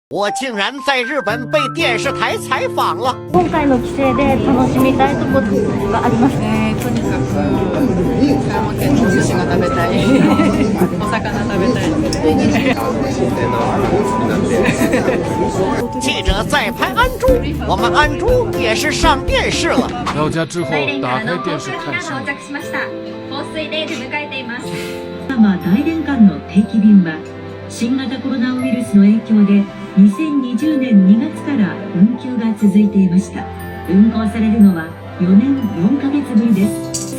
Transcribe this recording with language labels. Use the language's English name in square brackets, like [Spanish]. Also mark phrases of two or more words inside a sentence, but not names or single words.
[Chinese] 我竟然在日本被電視台採訪了。 [Japanese] 今回の帰省で楽しみたいところがあります。とにかく富山県のお寿司が食べたいお魚食べたい [Chinese] 记者在拍安珠，我们安珠也是上电视了。到家之后打開電視看新聞。 [Japanese] 放水で出迎えています。大連間の定期便は新型コロナウイルスの影響で2020年2月から運休が続いていました。運航されるのは4年4ヶ月ぶりです。